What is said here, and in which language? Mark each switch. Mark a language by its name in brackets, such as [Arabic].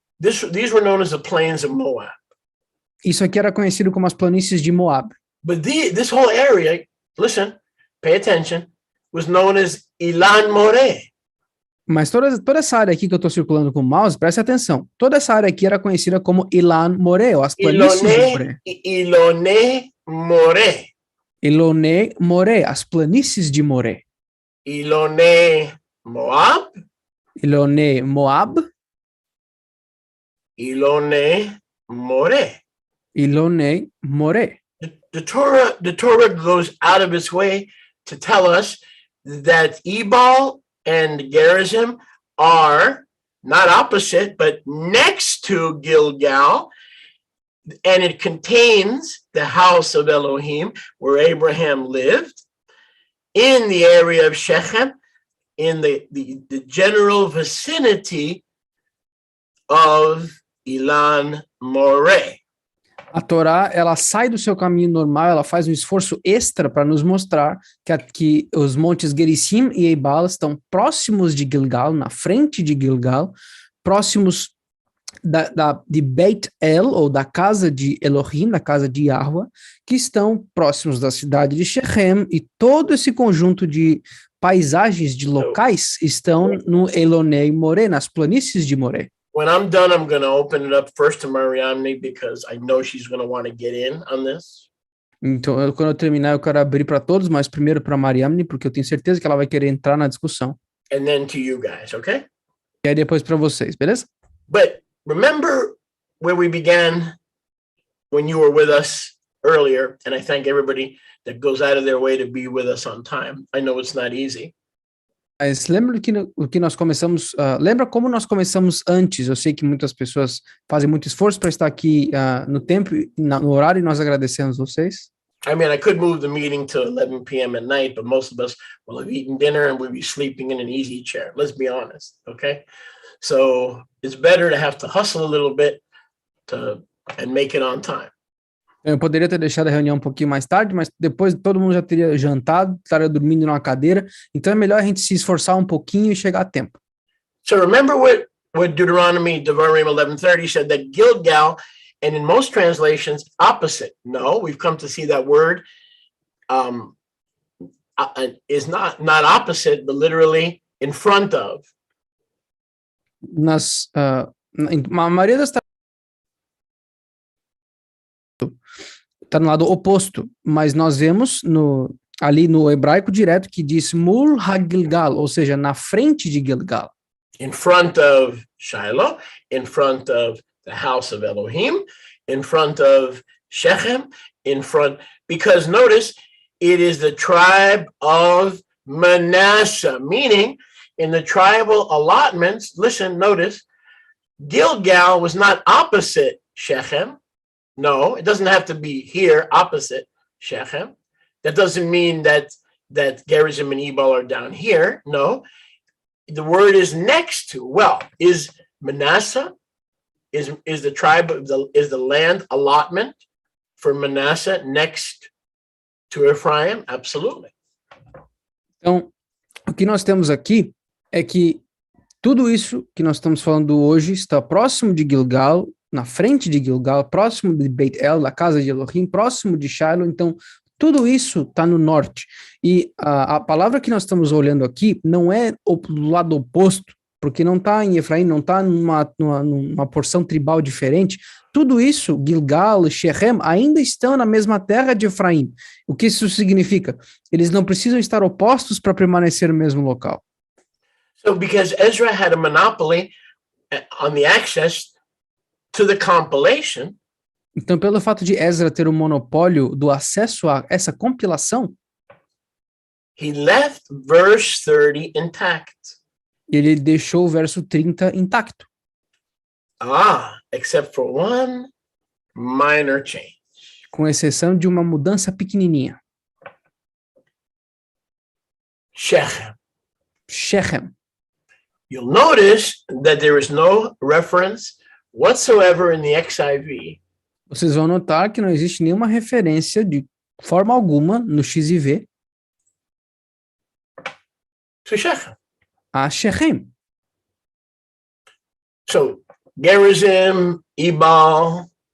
[English] These were known as the plains of Moab. [Portuguese] Isso aqui era conhecido como as planícies de Moab. [English] But this whole area, listen, pay attention, was known as Ilan Moreh. [Portuguese] Mas toda essa área aqui que eu estou circulando com o mouse, preste atenção. Toda essa área aqui era conhecida como Ilan Moreh, ou as planícies de Moreh. Iloné Moreh. Iloné Moreh, as planícies de Moreh. Iloné Moab. Iloné Moab. Iloné Moreh. Iloné Moreh. [English] The Torah goes out of its way to tell us that Ebal and Gerizim are not opposite, but next to Gilgal, and it contains the house of Elohim where Abraham lived, in the area of Shechem, in the general vicinity of Ilan Moreh. [Portuguese] A Torá, ela sai do seu caminho normal, ela faz um esforço extra para nos mostrar que os montes Gerizim e Eibal estão próximos de Gilgal, na frente de Gilgal, próximos de Beit El, ou da casa de Elohim, da casa de Yahweh, que estão próximos da cidade de Shechem, e todo esse conjunto de paisagens, de locais, estão no Elonei Moreh, nas planícies de Moreh. [English] When I'm done, I'm going to open it up first to Mariamne because I know she's going to want to get in on this. [Portuguese] Então, quando eu terminar, eu quero abrir para todos, mas primeiro para Mariamne, porque eu tenho certeza que ela vai querer entrar na discussão. [English] And then to you guys, okay? [Portuguese] E aí depois para vocês, beleza? [English] But remember where we began when you were with us earlier, and I thank everybody that goes out of their way to be with us on time. I know it's not easy. [Portuguese] Mas lembra que nós começamos, lembra como nós começamos antes? Eu sei que muitas pessoas fazem muito esforço para estar aqui no tempo, no horário, e nós agradecemos vocês. [English] I mean, I could move the meeting to 11 p.m. at night, but most of us will have eaten dinner and we'll be sleeping in an easy chair. Let's be honest, okay? So it's better to have to hustle a little bit and make it on time. [Portuguese] Eu poderia ter deixado a reunião um pouquinho mais tarde, mas depois todo mundo já teria jantado, estaria dormindo numa cadeira, então é melhor a gente se esforçar um pouquinho e chegar a tempo. [English] So remember what Deuteronomy 11:30 said, that Gilgal, and in most translations, opposite. No, we've come to see that word is not opposite, but literally in front of. [Portuguese] A maioria das está no lado oposto, mas nós vemos ali no hebraico direto que diz Mul ha-Gilgal, ou seja, na frente de Gilgal. [English] In front of Shiloh, in front of the house of Elohim, in front of Shechem, because notice, it is the tribe of Manasseh, meaning in the tribal allotments, listen, notice, Gilgal was not opposite Shechem. No, it doesn't have to be here opposite Shechem. That doesn't mean that Gerizim and Ebal are down here. No, the word is next to. Well, is Manasseh, is the tribe of is the land allotment for Manasseh next to Ephraim? Absolutely. [Portuguese] Então, o que nós temos aqui é que tudo isso que nós estamos falando hoje está próximo de Gilgal, na frente de Gilgal, próximo de Beit El, da casa de Elohim, próximo de Shiloh. Então, tudo isso está no norte. E a palavra que nós estamos olhando aqui não é do lado oposto, porque não está em Efraim, não está numa porção tribal diferente. Tudo isso, Gilgal e Shechem, ainda estão na mesma terra de Efraim. O que isso significa? Eles não precisam estar opostos para permanecer no mesmo local. [English] So, because Ezra had a monopoly on the access to the compilation, [Portuguese] então, pelo fato de Ezra ter o monopólio do acesso a essa compilação, [English] he left verse 30 intact. [Portuguese] Ele deixou o verso 30 intacto. [English] Except for one minor change. [Portuguese] Com exceção de uma mudança pequenininha. [English] Shechem. You'll notice that there is no reference whatsoever in the XIV. [Portuguese] Vocês vão notar que não existe nenhuma referência de forma alguma no XIV [English] to Shechem. [Portuguese] A Shechem. [English] So, Gerizim, Ebal.